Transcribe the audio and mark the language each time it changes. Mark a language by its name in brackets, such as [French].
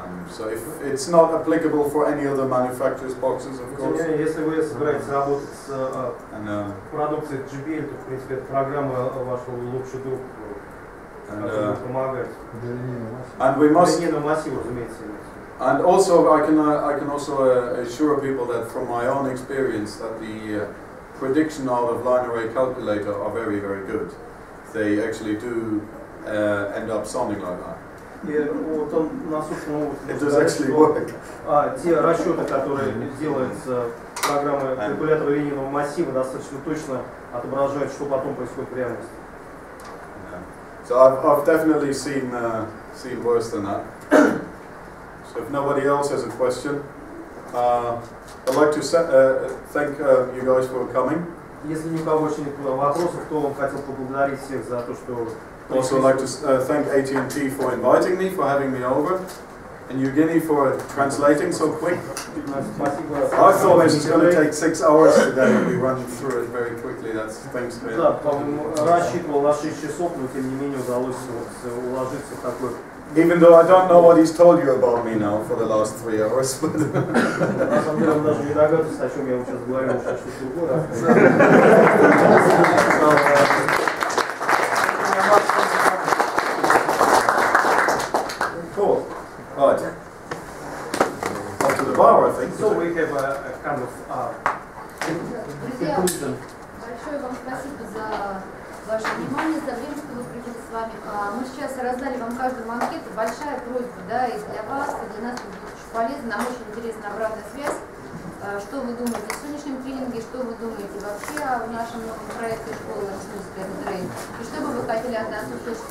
[English] So if it's not applicable for any other manufacturer's boxes, of course. [Russian] Если вы собираетесь работать с продукцией JBL, то в принципе эта программа вашего лучший друг, который помогает. [English] And we must. [Russian] Массиву, разумеется. [English] And also, I can also assure people that from my own experience that the prediction out of line array calculator are very, very good. They actually do end up sounding like that. [Russian] Вот он на собственном опыте. [English] It does actually work. [Russian] Те расчеты, которые делаются программой калькулятора линейного массива, достаточно точно отображают, что потом происходит в реальности. [English] So I've definitely seen worse than that. So if nobody else has a question. I'd like to thank you guys for coming. [Russian] Если ни у кого больше нет вопросов, то он хотел поблагодарить всех за то, что... [English] Also, I'd like to thank A&T for inviting me, for having me over, and Evgeny for translating so quick. I thought this was going to take 6 hours today, and we run through it very quickly. That's thanks to [Russian] Да, рассчитывал на 6 часов, но тем не менее удалось уложиться в такой... [English] Even though I don't know what he's told you about me now for the last 3 hours. [Russian] На самом деле, он даже не догадывается, о чем я вам сейчас говорю, что что-то другое. [English] Cool. Right. Up to the bar, I think. So we have a kind of conclusion. [Russian] Большое вам спасибо за ваше внимание, за время, что вы провели с вами. Мы сейчас раздали вам каждому анкету. Большая просьба, да, и для вас, и для нас будет очень полезно. Нам очень интересна обратная связь. Что вы думаете о сегодняшнем тренинге, что вы думаете вообще о нашем новом проекте школы «Техническая» и что бы вы хотели от нас услышать.